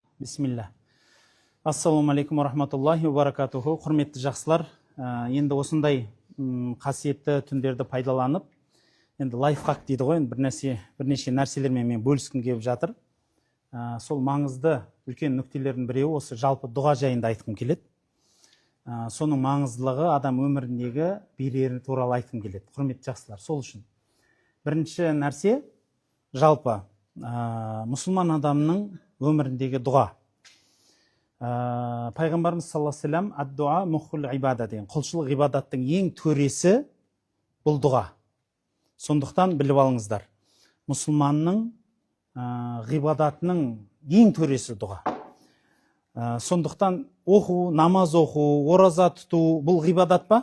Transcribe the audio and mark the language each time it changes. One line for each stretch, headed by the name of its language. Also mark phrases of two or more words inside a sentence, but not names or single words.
Kazakh: Бисмилля.
Arabic: السلام عليكم ورحمة الله وبركاته.
Kazakh: Құрметті жақсылар, енді осындай қасиетті түндерді пайдаланып, енді лайфхак дейді ғой, бірнеше нәрселермен мен бөліскім келіп жатыр. Сол маңызды үлкен нүктелердің біреуі осы жалпы дұға жайында айтқым келеді. Соның маңыздылығы адам өміріндегі берері туралы айтқым келеді. Құрметті жақсылар, сол үшін бірінші нәрсе жалпы мұсылман адамның өміріндегі дұға. Пайғамбарымыз
Arabic: صلى الله عليه وسلم الدعاء مخ العبادة
Kazakh: деген, құлшылық ғибадаттың ең төресі бұл дұға. Сондықтан біліп алыңыздар, мұсылманның ғибадатының ең төресі дұға. Сондықтан оқу, намаз оқу, ораза тұту бұл ғибадат па?